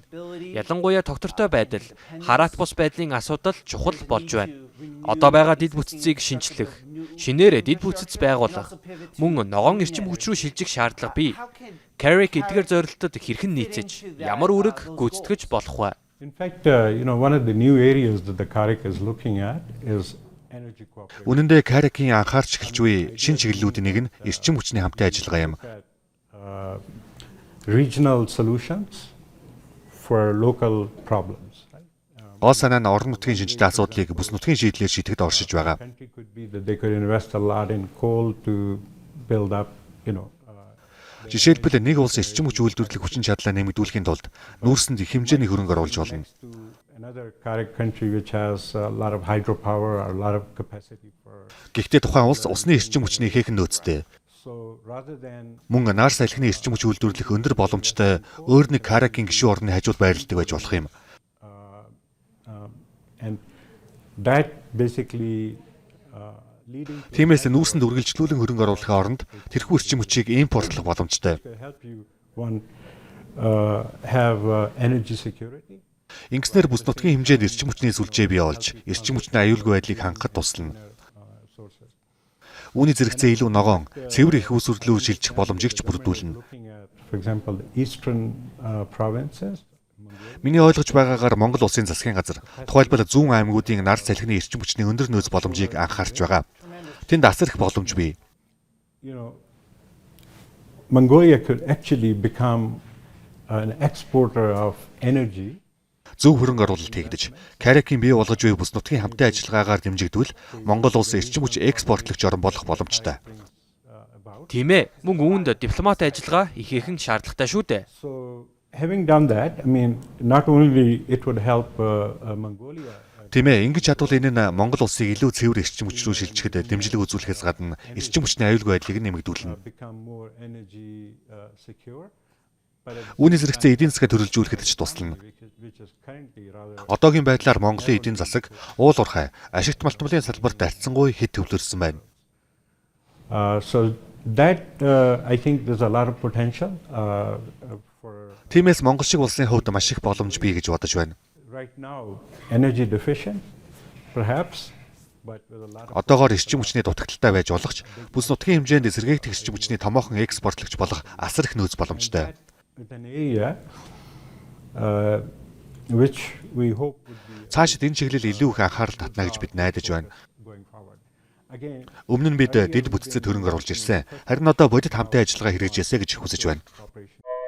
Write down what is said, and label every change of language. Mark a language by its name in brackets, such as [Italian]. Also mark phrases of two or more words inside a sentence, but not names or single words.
[Mongolian] Ялангуяа тогтвортой байдал, хараат бус байдлын асуудал чухал болж байна. Одоо байгаа дэд бүтцийг шинчлэх, шинээр дэд бүтцэд байгуулах, мөн ногоон эрчим хүч рүү шилжих шаардлага бий. КАРАК эдгээр зорилтод хэрхэн нийцэж, ямар үүрэг гүйцэтгэж болох вэ? [English] In fact, one of the new areas that the CARAC is looking at is energy cooperation. [Mongolian] Үнэн дээр КАРАК-ийн анхаарч эхэлж буй шинэ чиглэлүүдийн нэг нь эрчим хүчний хамтын ажиллагаа юм. [English] Regional solutions for local problems. [Mongolian] Гол санаа нь орон нутгийн шинжлэх асуудлыг бүс нутгийн шийдлээр шийдэхэд оршиж байгаа. [English] They could invest a lot in coal to build up, [Mongolian] Жишээлбэл нэг улс эрчим хүч үйлдвэрлэх хүчин чадлаа нэмэгдүүлэхийн тулд нүүрсэнд их хэмжээний хөрөнгө оруулж болно. [English] Another CARAC country which has a lot of hydropower or a lot of capacity for. [Mongolian] Гэхдээ тухайн улс усны эрчим хүчний ихээхэн нөөцтэй. [English] So rather than [Mongolian] Мөн нар салхины эрчим хүч үйлдвэрлэх өндөр боломжтой өөр нэг КАРАК-ийн гишүүн орны хажууд байрладаг байж болох юм. [English] and that basically [Mongolian] Тиймээс нүүрсэнд үргэлжлүүлэн хөрөнгө оруулахын оронд тэрхүү эрчим хүчийг импортлох боломжтой. [English] help you one have energy security. [Mongolian] Ингэснээр бүс нутгийн хэмжээнд эрчим хүчний сүлжээ бий болж, эрчим хүчний аюулгүй байдлыг хангахад туслана. Үүний зэрэгцээ илүү ногоон, цэвэр их усүрлүүр шилжих боломжийг ч бүрдүүлнэ. [English] For example, the eastern provinces. [Mongolian] Миний ойлгож байгаагаар Монгол улсын засгийн газар тухайлбал зүүн аймагуудын нар салхины эрчим хүчний өндөр нөөц боломжийг анхаарч байгаа. Тэнд асар их боломж бий. [English] Mongolia could actually become an exporter of energy. [Mongolian] Зөв хөрөнгө оруулалт хийгдэж, КАРАК-ийн бий болгож буй бүс нутгийн хамтын ажиллагаагаар дэмжигдвэл Монгол улс эрчим хүч экспортлогч орн болох боломжтой. Тийм ээ, мөн үүнд дипломат ажиллагаа ихээхэн шаардлагатай шүү дээ. [English] So having done that, I mean, not only it would help Mongolia. [Mongolian] Тийм ээ, ингэж чадвал энэ нь Монгол улсыг илүү цэвэр эрчим хүч рүү шилжихэд дэмжлэг үзүүлэхээс гадна эрчим хүчний аюулгүй байдлыг нэмэгдүүлнэ. [English] Become more energy secure. [Mongolian] Үүнээс зэрэгцээ эдийн засгаа төрөлжүүлэхэд ч туслана. Одоогийн байдлаар Монголын эдийн засаг уул уурхай, ашигт малтмалын салбарт арцсангүй хэд төвлөрсөн байна. [English] So that I think there's a lot of potential for [Mongolian] Тиймээс Монгол шиг улсын хувьд маш их боломж бий гэж бодож байна. [English] right now energy deficient perhaps but with a lot of [Mongolian] Одоогоор эрчим хүчний дутагдaltaй байж болох ч бүс нутгийн хэмжээнд эсэргээрх эрчим хүчний томоохон экспортлогч болох асар их нөөц боломжтой. [English] with an area which we hope would be [Mongolian] Цаашид энэ чиглэл илүү их анхаарал татна гэж бид найдаж байна. [English] going forward. Again, [Mongolian] Өмнө нь бид дэд бүтцэд хөрөнгө оруулж ирсэн. Харин одоо бодит хамтын ажиллагаа хэрэгжээсэ гэж хүсэж байна. [English] cooperation